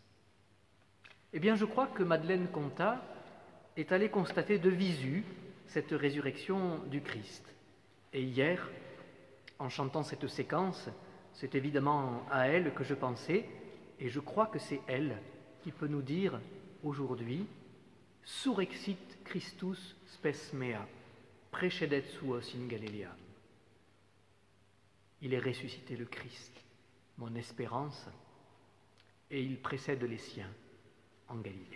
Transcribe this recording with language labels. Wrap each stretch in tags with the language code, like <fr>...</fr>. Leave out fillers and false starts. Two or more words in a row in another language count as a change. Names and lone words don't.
<fr>Eh bien, je crois que Madeleine Contat est allée constater de visu cette résurrection du Christ. Et hier, en chantant cette séquence, C'est évidemment à elle que je pensais, et je crois que c'est elle qui peut nous dire aujourd'hui «</fr> <la>Surrexit Christus spes mea, precedet suos in Galileam ».</la> <fr>Il est ressuscité le Christ, mon espérance, et il précède les siens en Galilée.</fr>